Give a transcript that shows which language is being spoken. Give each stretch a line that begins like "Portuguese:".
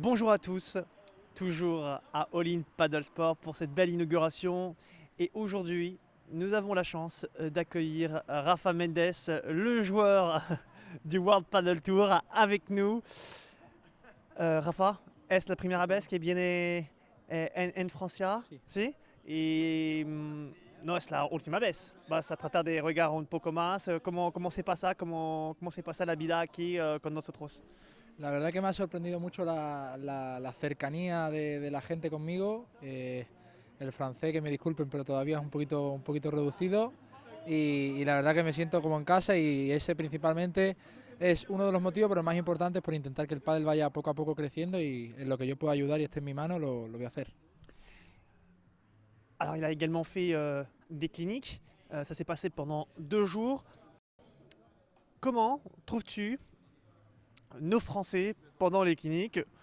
French: Bonjour à tous, toujours à All In Paddle Sport pour cette belle inauguration. Et aujourd'hui, nous avons la chance d'accueillir Rafa Mendes, le joueur du World Paddle Tour, avec nous.
Spanish: Rafa, es la primera vez que viene en Francia? Sí. ¿Sí? Y no es la última vez. Vas a tratar de regar un poco más cómo se pasa, cómo se pasa la vida aquí con nosotros. La verdad que me ha sorprendido mucho la cercanía de la gente conmigo. El francés, que me disculpen, pero todavía es un poquito reducido. Y la verdad que me siento como en casa y ese principalmente es uno de los motivos, pero el más importante es por intentar que el pádel vaya poco a poco creciendo y en lo que yo pueda ayudar y esté en mi mano lo voy a hacer.
French: Alors, il a également fait des cliniques. Ça s'est passé pendant 2 jours. Comment trouves-tu nos Français pendant les cliniques?